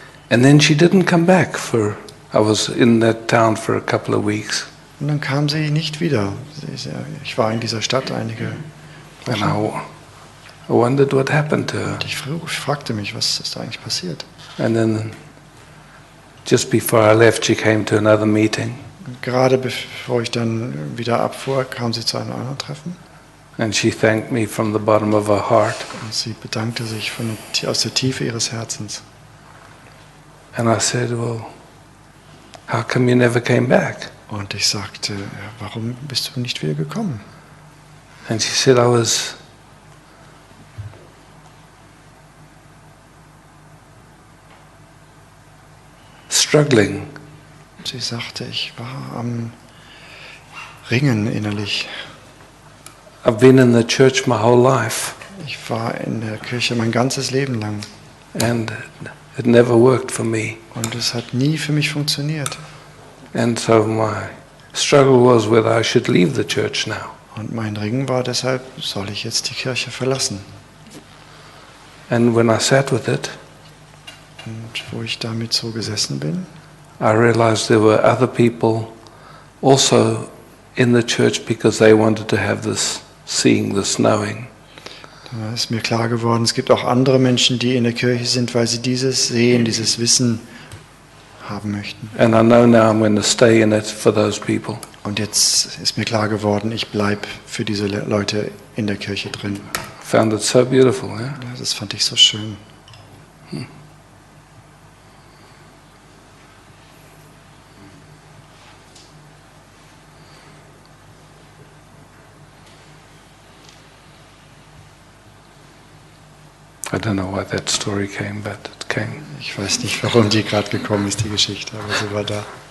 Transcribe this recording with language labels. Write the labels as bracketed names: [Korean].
[English] And then she didn't come back I was in that town for a couple of weeks. [German] Und dann kam sie nicht wieder. Ich war in dieser Stadt einige [English] And [German] Wochen. [English] I wondered what happened to her. [German] Und ich fragte mich, was ist da eigentlich passiert? [English] And then just before I left, she came to another meeting. [German] Und gerade bevor ich dann wieder abfuhr, kam sie zu einem anderen Treffen. [English] And she thanked me from the bottom of her heart. [German] Und sie bedankte sich aus der Tiefe ihres Herzens. [English] And I said, well, how come you never came back? [German] Und ich sagte, ja, warum bist du nicht wieder gekommen? [English] And she said, I was struggling. [German] Sie sagte, ich war am Ringen innerlich. [English] I've been in the church my whole life, [German] Ich war in der Kirche mein ganzes Leben lang. [English] and it never worked for me. [German] Und es hat nie für mich funktioniert. [English] And so my struggle was whether I should leave the church now. [German] Und mein Ringen war deshalb, soll ich jetzt die Kirche verlassen? [English] And when I sat with it, [German] Und wo ich damit so gesessen bin, [English] I realized there were other people also in the church because they wanted to have this seeing, this knowing. [German] da ist mir klar geworden, es gibt auch andere Menschen, die in der Kirche sind, weil sie dieses Sehen, dieses Wissen haben möchten. [English] And I know now I'm going to stay in it for those people. [German] Und jetzt ist mir klar geworden, ich bleibe für diese Leute in der Kirche drin. [English] Found it so beautiful, yeah? [German] Ja, das fand ich so schön. [English] I don't know why that story came, but it came. [German] Ich weiß nicht, warum die gerade gekommen ist, die Geschichte, aber sie war da.